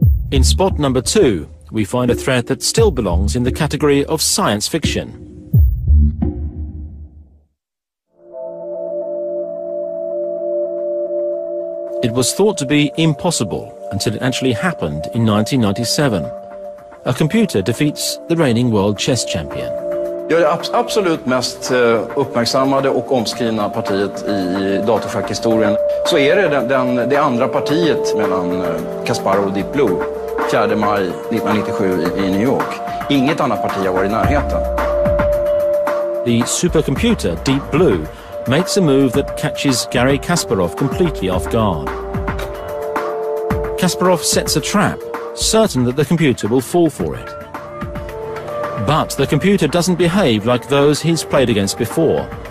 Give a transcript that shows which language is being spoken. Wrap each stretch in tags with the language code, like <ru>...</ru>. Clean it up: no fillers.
<en>In spot number 2, we find a threat that still belongs in the category of science fiction. It was thought to be impossible until it actually happened in 1997. A computer defeats the reigning world chess champion.</en> <sv>Det absolut mest uppmärksammade och omskrivna partiet i datorschackhistorien så är det det andra partiet mellan Kasparov och Deep Blue 4 maj 1997 i New York. Inget annat parti har varit i närheten.</sv> <en>The supercomputer Deep Blue makes a move that catches Garry Kasparov completely off guard. Kasparov sets a trap, certain that the computer will fall for it. But the computer doesn't behave like those he's played against before.</en>